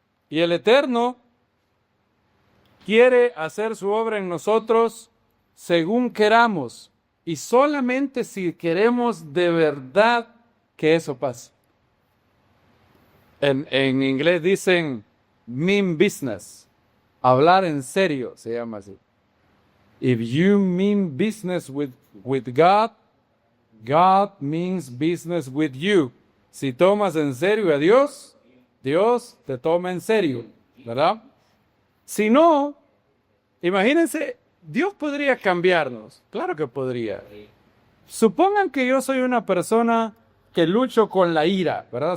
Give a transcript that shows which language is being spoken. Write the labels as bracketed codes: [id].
[es] Y el Eterno quiere hacer su obra en nosotros según queramos. Y solamente si queremos de verdad que eso pase. En inglés dicen [en] mean business. [es] Hablar en serio se llama así. [en] If you mean business with God, God means business with you. [es] Si tomas en serio a Dios, Dios te toma en serio, ¿verdad? Si no, imagínense, Dios podría cambiarnos. Claro que podría. Supongan que yo soy una persona que lucho con la ira, ¿verdad?